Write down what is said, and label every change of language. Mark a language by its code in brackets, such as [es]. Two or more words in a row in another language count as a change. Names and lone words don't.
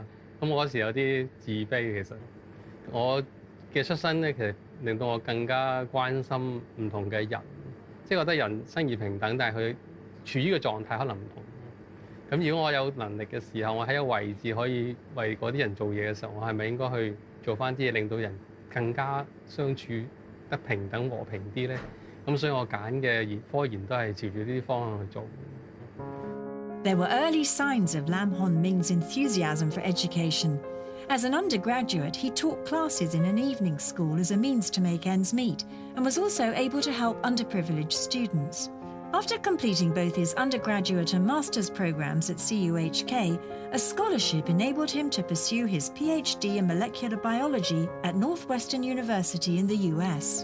[yue] 咁我嗰時有啲自卑，其實我嘅出身咧，其實令到我更加關心唔同嘅人，即係覺得人生而平等，但係佢處於嘅狀態可能唔同。咁如果我有能力嘅時候，我喺一個位置可以為嗰啲人做嘢嘅時候，我係咪應該去做翻啲嘢，令到人更加相處得平等和平啲咧？咁所以我揀嘅科研都係朝住呢啲方向去做。 [en] There were early signs of Lam Hon Ming's enthusiasm for education. As an undergraduate, he taught classes in an evening school as a means to make ends meet, and was also able to help underprivileged students. After completing both his undergraduate and master's programs at CUHK, a scholarship enabled him to pursue his PhD in molecular biology at Northwestern University in the US.